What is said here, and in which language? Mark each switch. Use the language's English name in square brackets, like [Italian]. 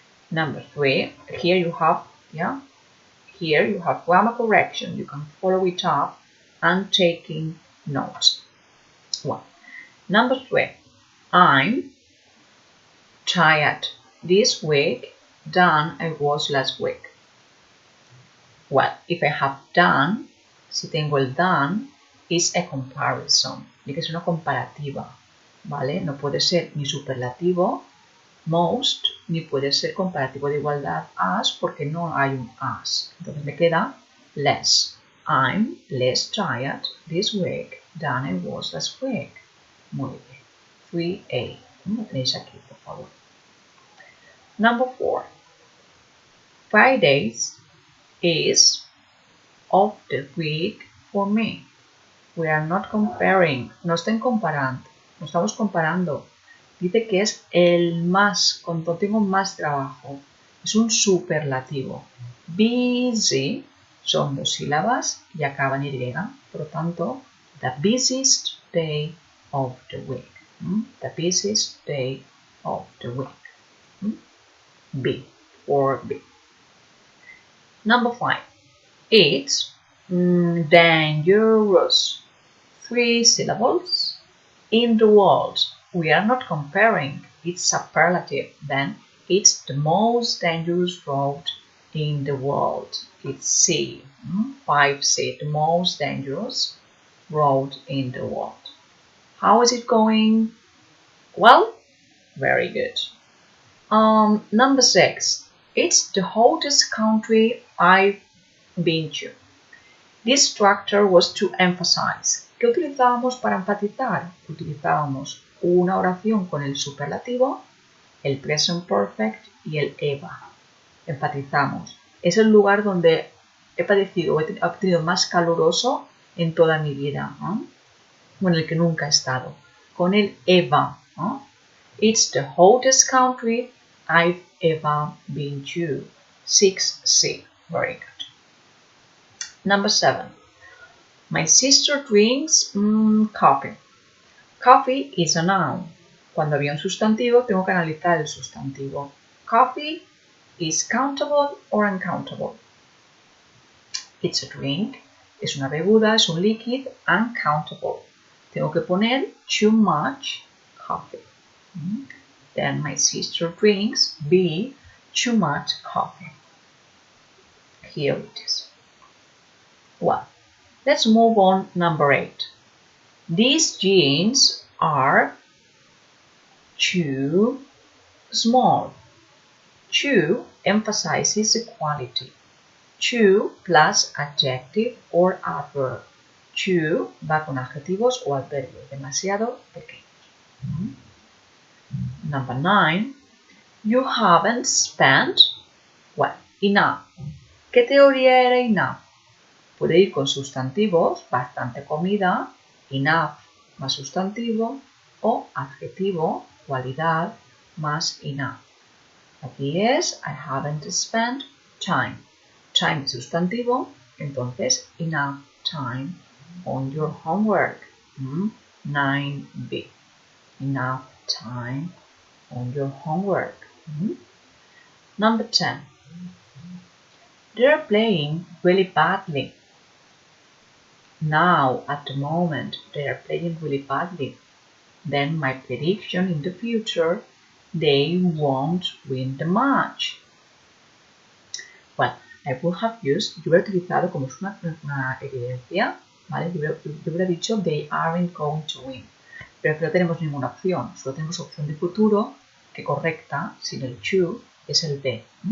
[English] Number 3, here you have, here you have grammar correction. You can follow it up and taking notes. Well, number 3, I'm tired this week than I was last week. Well, if I have done, [Spanish] si tengo el done, [English] is a comparison. [Spanish] Tiene que ser una comparativa, ¿vale? No puede ser ni superlativo most ni puede ser comparativo de igualdad as porque no hay un as. Entonces me queda less. [English] I'm less tired this week than I was last week. [Spanish] Muy bien. 3A. Lo tenéis aquí, por favor. [English] Number 4. Fridays is of the week for me. We are not comparing. [Spanish] No estén comparando. No estamos comparando. Dice que es el más, cuando tengo más trabajo. Es un superlativo. Busy son dos sílabas y acaban en Y. Por lo tanto, [English] the busiest day of the week. The busiest day of the week. B or B. Number 5. It's dangerous. 3 syllables. In the world. We are not comparing. It's superlative. Then it's the most dangerous road in the world. It's C. 5C. The most dangerous road in the world. How is it going? Well, very good. Number 6. It's the hottest country I've been to. This structure was to emphasize. [Spanish] ¿Qué utilizábamos para enfatizar? Utilizábamos una oración con el superlativo, el present perfect y el eva. Enfatizamos. Es el lugar donde he padecido o he obtenido más caluroso en toda mi vida, o en el que nunca he estado. Con el eva. [English] It's the hottest country I've ever been to. 6C. Very good. Number 7. My sister drinks coffee. Coffee is a noun. [Spanish] Cuando había un sustantivo, tengo que analizar el sustantivo. [English] Coffee is countable or uncountable. It's a drink. [Spanish] Es una bebida, es un líquido, uncountable. Tengo que poner [English] too much coffee. Then my sister drinks B, too much coffee. Here it is. Well, let's move on. Number 8. These jeans are too small. Too emphasizes equality. Too plus adjective or adverb. [Spanish] Too va con adjetivos o adverbios. Demasiado pequeños. [English] Number 9. You haven't spent, well, enough. [Spanish] ¿Qué teoría era enough? Puede ir con sustantivos, bastante comida, enough más sustantivo, o adjetivo, cualidad, más enough. Aquí es [English] I haven't spent time. Time [Spanish] es sustantivo, entonces [English] enough time on your homework. 9B. Enough time on your homework. Number 10. They're playing really badly. Now, at the moment, they are playing really badly. Then my prediction in the future, they won't win the match. Well, I would have used, [Spanish] yo hubiera utilizado como es una evidencia, ¿vale? Yo hubiera dicho [English] they aren't going to win. [Spanish] Pero aquí no tenemos ninguna opción, solo tenemos opción de futuro que correcta, sin el to, es el B.